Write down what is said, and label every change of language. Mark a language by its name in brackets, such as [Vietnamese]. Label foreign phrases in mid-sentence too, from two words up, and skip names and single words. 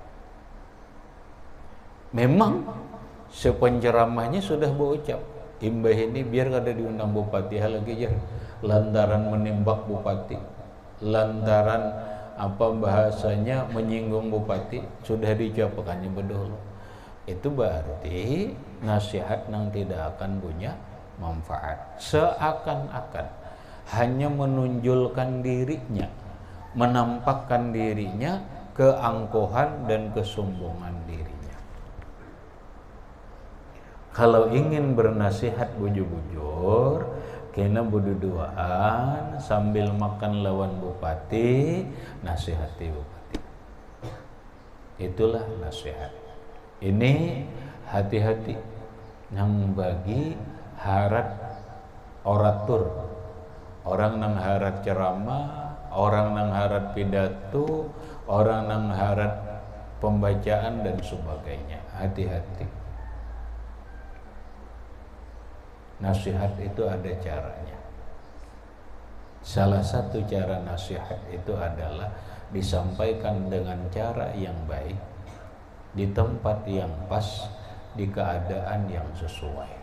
[Banjar] Memang sepenceramahnya sudah berucap imbah ini biar kada diundang bupati lagi jar. Lantaran menembak bupati, lantaran apa bahasanya menyinggung bupati sudah diucapkannya bedol. [Indonesian] Itu berarti nasihat yang tidak akan punya manfaat. Seakan-akan hanya menunjukkan dirinya, menampakkan dirinya, keangkuhan dan kesombongan dirinya. [Banjar] Kalau ingin bernasihat bujur-bujur, kena berduaan sambil makan lawan bupati, nasihati bupati. [Indonesian] Itulah nasihat. [Banjar] Ini hati-hati yang bagi harat oratur. Orang nang harat ceramah, orang nang harat pidato, orang nang harat pembacaan dan sebagainya. Hati-hati. [Indonesian] Nasihat itu ada caranya. Salah satu cara nasihat itu adalah disampaikan dengan cara yang baik, di tempat yang pas, di keadaan yang sesuai.